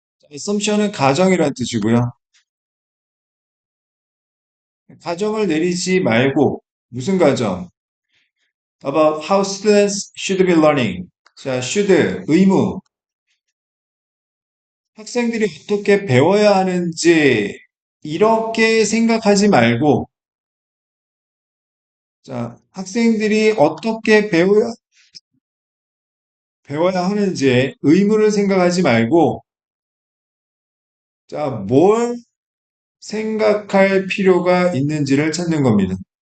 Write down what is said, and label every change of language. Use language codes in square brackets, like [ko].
[ko] assumption은 가정이란 뜻이고요. 가정을 내리지 말고 무슨 가정? [en] About how students should be learning. [ko] 자, should 의무. 학생들이 어떻게 배워야 하는지 이렇게 생각하지 말고 자, 학생들이 어떻게 배워야 하는지 의무를 생각하지 말고 자, 뭘 생각할 필요가 있는지를 찾는 겁니다.